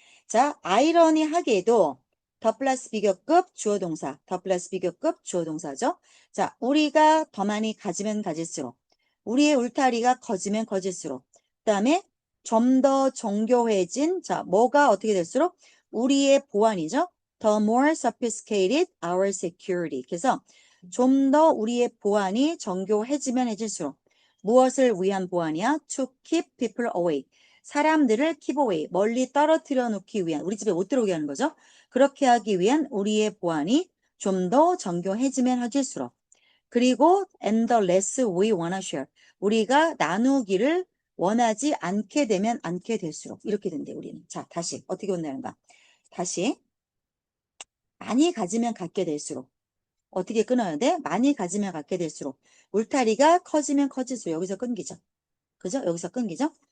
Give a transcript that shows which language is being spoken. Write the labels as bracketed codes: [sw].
[ko] 자, 아이러니하게도 더 플러스 비교급 주어동사, 더 플러스 비교급 주어동사죠. 자, 우리가 더 많이 가지면 가질수록, 우리의 울타리가 커지면 커질수록, 그 다음에 좀 더 정교해진, 자, 뭐가 어떻게 될수록 우리의 보안이죠. [en] The more sophisticated our security. [ko] 그래서 좀 더 우리의 보안이 정교해지면 해질수록 무엇을 위한 보안이야? [en] To keep people away. [ko] 사람들을 [en] keep away, [ko] 멀리 떨어뜨려 놓기 위한, 우리 집에 못 들어오게 하는 거죠. 그렇게 하기 위한 우리의 보안이 좀 더 정교해지면 해질수록. [en] 그리고 and the less we wanna share. [ko] 우리가 나누기를 원하지 않게 되면 않게 될수록 이렇게 된대 우리는. 자, 다시 어떻게 본다는가? 다시 많이 가지면 갖게 될수록 어떻게 끊어야 돼? 많이 가지면 갖게 될수록 울타리가 커지면 커질수록 여기서 끊기죠. 그죠? 여기서 끊기죠?